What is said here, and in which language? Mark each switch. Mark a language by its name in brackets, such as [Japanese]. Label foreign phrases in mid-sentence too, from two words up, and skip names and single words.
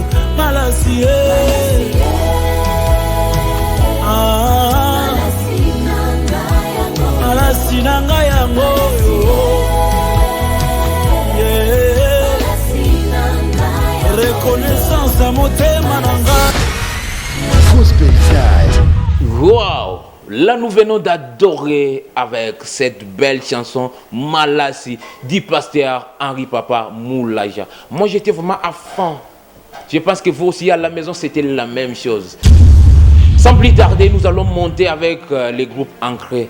[Lingala] Malasi na ngai yango yo. [French] Reconnaissance à [Lingala] motema na ngai. [English] Gospel time. Wow! [French] Là, nous venons d'adorer avec cette belle chanson Malassi du pasteur Henri Papa Moulaja. Moi, j'étais vraiment à fond. Je pense que vous aussi à la maison, c'était la même chose. Sans plus tarder, nous allons monter avec les groupes ancrés.